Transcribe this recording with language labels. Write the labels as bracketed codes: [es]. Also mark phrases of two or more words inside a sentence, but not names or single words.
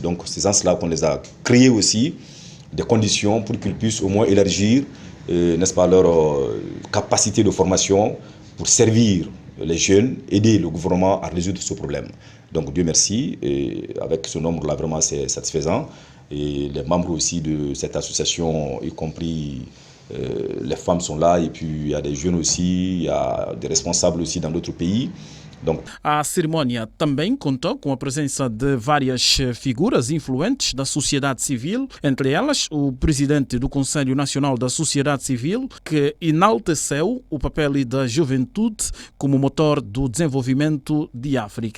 [fr] Donc c'est dans cela qu'on les a créés aussi des conditions pour qu'ils puissent au moins élargir, n'est-ce pas, leur capacité de formation pour servir les jeunes, aider le gouvernement à résoudre ce problème. Donc Dieu merci, et avec ce nombre-là, vraiment c'est satisfaisant. Et les membres aussi de cette association, y compris les femmes sont là, et puis il y a des jeunes aussi, il y a des responsables aussi dans d'autres pays. Donc, [pt] a cerimónia também contou com a presença de várias figuras influentes da sociedade civil, entre elas o presidente do Conselho Nacional da Sociedade Civil, que enalteceu o papel da juventude como motor do desenvolvimento de África.